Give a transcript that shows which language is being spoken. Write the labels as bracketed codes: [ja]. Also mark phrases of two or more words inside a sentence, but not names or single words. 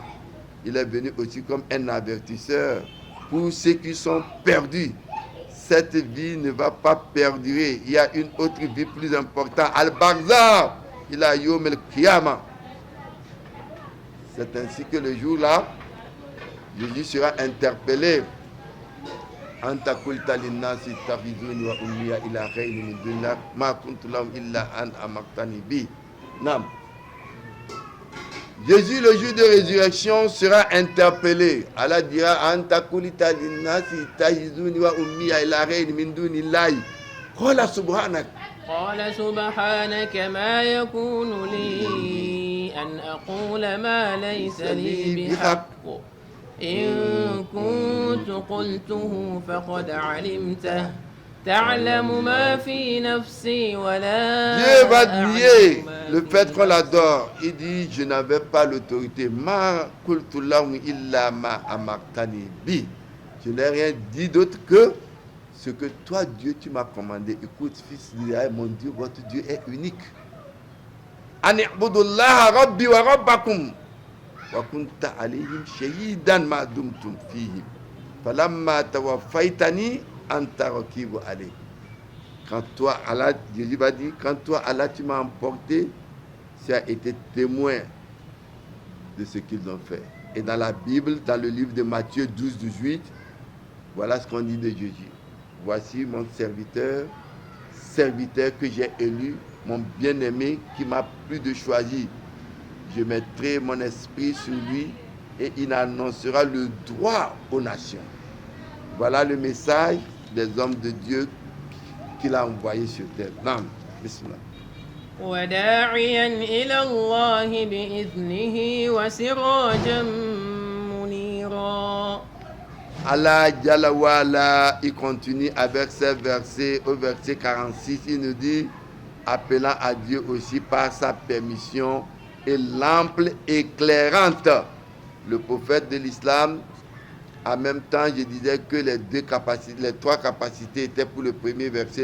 [fr] Il est venu aussi comme un avertisseur pour ceux qui sont perdus. Cette vie ne va pas perdurer. Il y a une autre vie plus importante. Al-Barzakh, il a [ar] يوم القيامة. [fr] C'est ainsi que le jour-là, Jésus sera interpellé. [ar] أنت قلت للناس اتخذوني وأمي إلهين من دونك ما كنت لهم إلا أن أمكتني بي. Nam. [fr] Jésus, le jour de résurrection, sera interpellé. [ar] Allah dira أنت قلت للناس اتخذوني وأمي إلهين من دون الله. قال سبحانك. قال سبحانك ما يكون لي أن أقول ما ليس لي بحق إن كنت قلته فقد علمته تعلم ما في نفسي ولا [fr] Dieu va nier [ar] أعلم ما [fr] le [ar] في [fr] fait qu'on [ar] نفسك. [fr] l'adore. Il dit, je n'avais pas l'autorité. [ar] ما قلت لهم إلا ما أمرتني به. [fr] Je n'ai rien dit d'autre que ce que toi, Dieu, tu m'as commandé. Écoute, fils d'Israël, mon Dieu, votre Dieu est unique. [ar] أن اعبدوا الله ربي وربكم. وكنت عليهم شهيدا ما دمتم فيهم. فلما توفيتني أنت رقيب عليهم. [fr] Quand toi, Allah, Jésus va dire, quand toi, Allah, tu m'as emporté, tu as été témoin de ce qu'ils ont fait. Et dans la Bible, dans le livre de Matthieu 12-18, voilà ce qu'on dit de Jésus. Voici mon serviteur que j'ai élu, mon bien-aimé qui m'a plu de choisir. Je mettrai mon esprit sur lui et il annoncera le droit aux nations. Voilà le message des hommes de Dieu qu'il a envoyé sur terre. Non, bismillah. [ar] وداعيا إلى الله بإذنه وسراجا منيرا. الله جل وعلا, [fr] il continue avec ces versets. Au verset 46, il nous dit, appelant à Dieu aussi par sa permission et l'ample éclairante. Le prophète de l'islam, en même temps, je disais que les trois capacités étaient pour le premier verset.